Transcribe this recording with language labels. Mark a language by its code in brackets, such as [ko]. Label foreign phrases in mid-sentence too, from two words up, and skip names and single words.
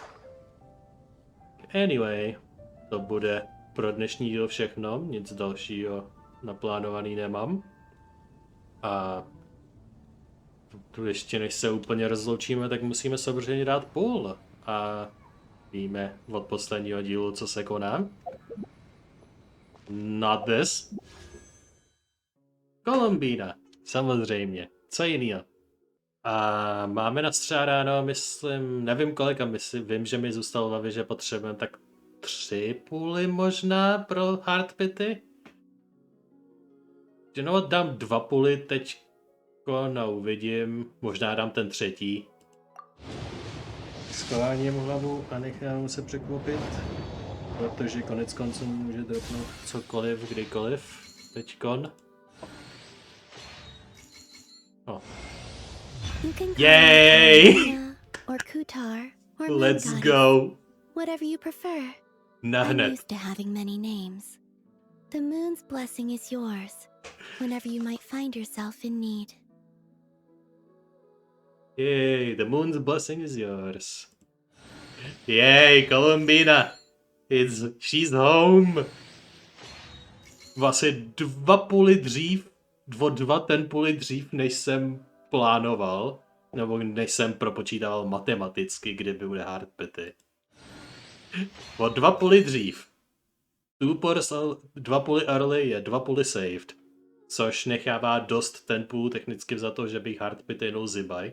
[cs] Anyway, to bude pro dnešní díl všechno, nic dalšího naplánovaný nemám. A tu ještě než se úplně rozloučíme, tak musíme samozřejmě dát půl. A víme od posledního dílu, co se koná. [en] Not this. [cs] Kolumbína, samozřejmě, co jinýho. A máme nastřádáno, myslím, nevím kolika, vím, že mi zůstalo v hlavě, že potřebujeme tak 3 půly možná pro hardpity. No, dám 2 půly teď, no uvidím, možná dám ten 3. Schováním hlavu a nechám se překvapit, protože konec konců může dropnout cokoliv, kdykoliv, teďkon. [en] Oh. Yay! Or Kutar, or Let's Manga, go! whatever you prefer. I'm Nahned. used to having many names. The moon's blessing is yours, whenever you might find yourself in need. Yay, the moon's blessing is yours. Yay, Columbina! She's home! [cs] Vlastně 2 půly dřív, 2 ten půly dřív, než jsem plánoval, nebo než jsem propočítával matematicky, kdyby bude hardpity. O 2 půly dřív. 2 půly early je 2 půly saved, což nechává dost ten půl technicky za to, že bych hardpity jenom zibaj.